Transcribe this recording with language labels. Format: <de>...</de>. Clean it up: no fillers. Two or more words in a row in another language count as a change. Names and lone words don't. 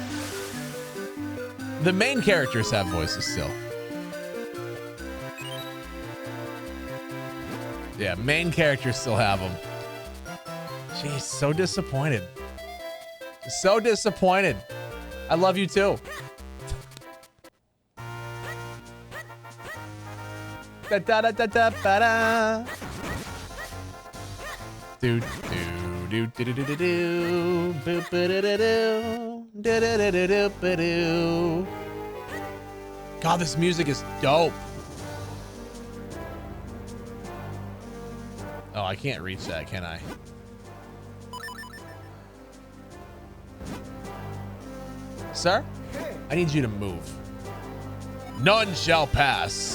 <en>The main characters have voices still. Yeah, main characters still have them. Jeez, so disappointed. So disappointed. I love you too. Da da da da da ba da. Do do do do do do do do. Boop ba da da do. Da da da da do ba do. God, this music is dope. Oh, I can't reach that, can I? Sir? I need you to move. None shall pass.</en>